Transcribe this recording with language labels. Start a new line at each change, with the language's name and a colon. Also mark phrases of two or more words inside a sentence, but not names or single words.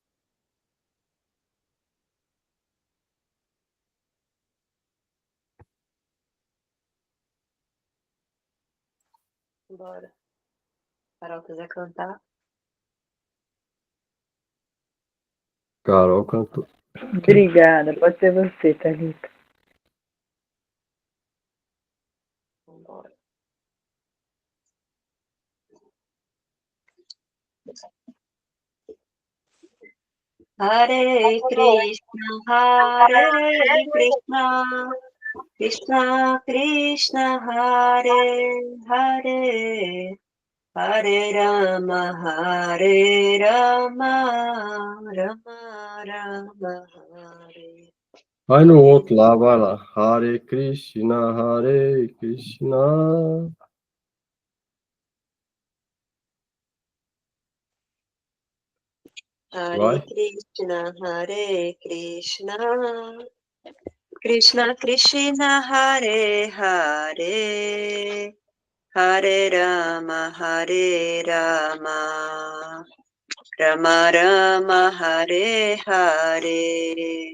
Portuguese: Bora. Carol quiser cantar. Carol cantou. Obrigada, pode ser você, Thalita. Bora.
Sanskrit: Hare Krishna, Hare Krishna, Krishna Krishna, Hare Hare, Hare Rama, Rama Rama, Hare.
Portuguese: Vai no outro lá, vai lá.
Sanskrit: Hare Krishna, Hare Krishna. Hare
Portuguese: Vai.
Sanskrit: Krishna, Hare Krishna, Krishna Krishna, Hare Hare, Hare Rama, Rama Rama, Hare Hare.